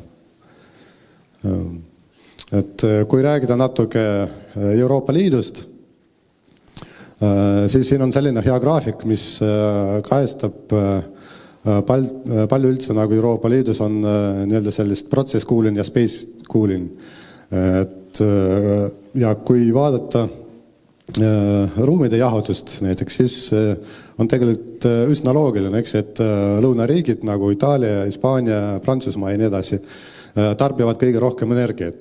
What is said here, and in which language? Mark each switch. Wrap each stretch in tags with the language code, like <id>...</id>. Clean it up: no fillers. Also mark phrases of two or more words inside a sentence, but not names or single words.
<et>Et kui räägida natuke Euroopa Liidust, siis siin on selline hea graafik, mis kajastab palju üldse nagu Euroopa Liidus on nii-öelda sellist</et> <en>process cooling</en> <et>ja</et> <en>space cooling.</en> <et>Et, ja kui vaadata ruumide jahutust näiteks, siis on tegelikult üsna loogiline, eks, et lõunariigid nagu Itaalia, Hispaania, Prantsusmaa ja nii edasi tarbivad kõige rohkem energiat.</et>